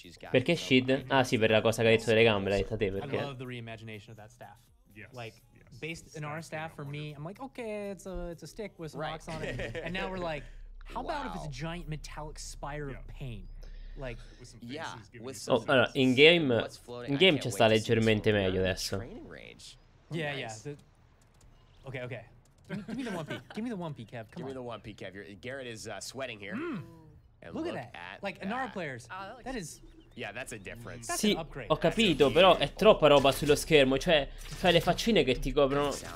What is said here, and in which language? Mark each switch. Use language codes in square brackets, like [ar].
[it] Perché Shid? Ah sì, per la cosa che hai detto delle gambe, l'hai detta te, perché? [en] I love the reimagination of that staff. Like, based in our staff, for me, I'm like, okay, it's a stick with some rocks on it. And now we're like, how about if it's a giant metallic spire of pain? Like, [it] allora, in game ci sta leggermente meglio adesso. [en] Yeah. Okay. Give me the 1P. Give me the 1P, Kev. Come on. Give me the 1P, Kev. Garrett is sweating here. And look at that. Like, Nara players, that is... Yeah, that's a difference. [it] Sì, ho capito, però è troppa roba sullo schermo. Cioè, fai le faccine che ti coprono.